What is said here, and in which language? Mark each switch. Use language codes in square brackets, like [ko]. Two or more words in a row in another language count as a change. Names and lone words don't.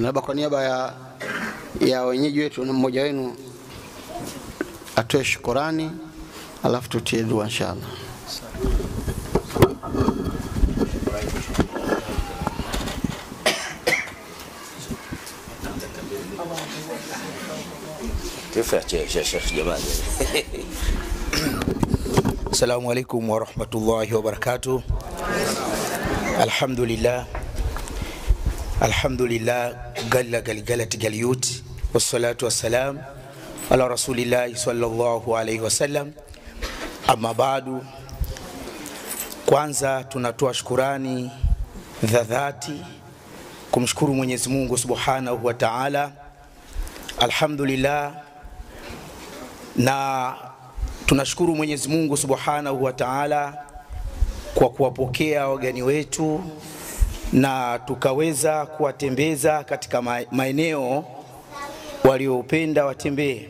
[sw] Labda kwa niaba ya wenyeji wetu na mmoja wenu atoe shukrani, alafu tutie dua inshallah. Sheikh Jamal. [ar] السلام عليكم ورحمة الله وبركاته. الحمد لله جلا جلجلت جليت والصلاة والسلام على رسول الله صلى الله عليه وسلم. أما بعد, [sw] kwanza tunatoa shukrani za dhati kumshukuru Mwenyezi Mungu [ar] سبحانه وتعالى الحمد لله. [sw] Na tunashukuru Mwenyezi Mungu [ar] سبحانه وتعالى [sw] kwa kuwapokea wageni wetu na tukaweza kuwatembeza katika maeneo waliopenda watembee.